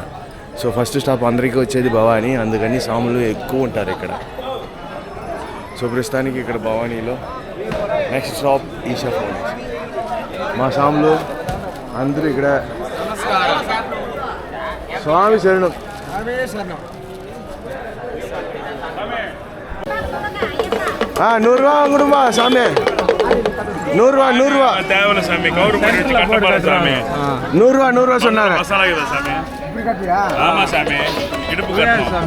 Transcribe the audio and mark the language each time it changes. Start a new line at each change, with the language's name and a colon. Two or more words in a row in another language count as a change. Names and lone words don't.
Telugu: సో
English: first stop
Telugu: అందరికీ వచ్చేది భవానీ, అందుకని స్వాములు ఎక్కువ ఉంటారు ఇక్కడ. సో ప్రస్తుతానికి ఇక్కడ భవానీలో
English: next stop
Telugu: ఈషా ఫౌండేషన్. మా స్వాములు అందరూ ఇక్కడ. స్వామి శరణం.
Tamil: நூறுரூவா கொடுப்பா சாமி, நூறுரூவா தேவையில்ல சாமி, கவுரு பண்ணிட்டு கட்டப்பட சாமி. நூறுரூவா சொன்னாங்க. மசாலா இருக்குதா சாமி? ஆமா சாமி, இடுப்பு கட்டணும் சாமி.